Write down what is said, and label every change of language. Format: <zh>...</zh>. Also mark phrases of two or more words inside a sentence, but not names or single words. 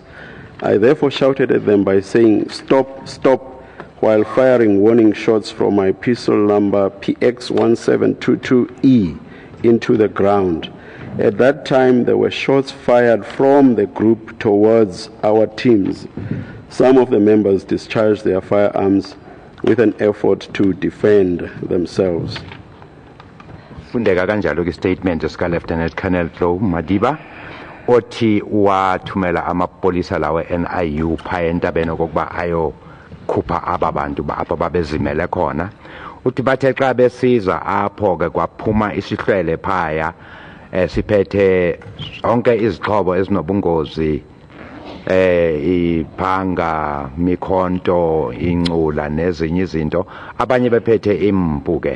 <en>I therefore shouted at them by saying, "Stop, stop," while firing warning shots from my pistol number PX1722E into the ground. At that time, there were shots fired from the group towards our teams. Some of the members discharged their firearms with an effort to defend themselves.</en> <xh>Fundeka kanjalo ke statement sika Lieutenant Colonel Tlo Mudiba othi wathumela amapolisa lawe NIU phaya entabeni kokuba ayo khupha ababantu apha babezimele khona. Uthi bathe xa besiza apho ke kwaphuma isihlwele phaya siphethe zonke izixhobo ezinobungozi iphanga, mikhonto, incula nezinye izinto, abanye bephethe imbuke.</xh>